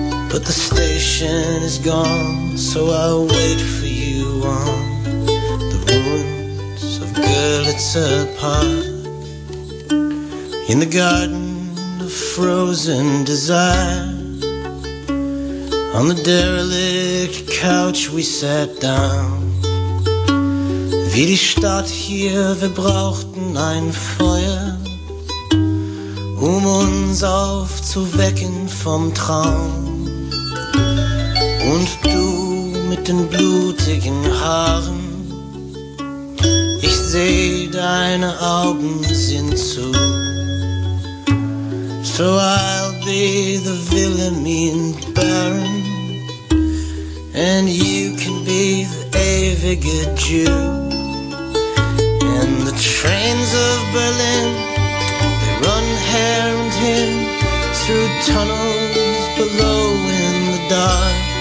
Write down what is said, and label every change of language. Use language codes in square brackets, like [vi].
[en] But the station is gone, so I'll wait for you on the ruins of Görlitzer Park. In the garden of frozen desire, on the derelict couch we sat down. [de] Wie die Stadt hier, wir brauchten ein Feuer, um uns aufzuwecken vom Traum. Und du mit den blutigen Haaren, ich seh, deine Augen sind zu. [en] So I'll be the Wilhelmine Baron, and you can be the ewige Jew. And the trains of Berlin, they run hare and hen through tunnels below in the dark.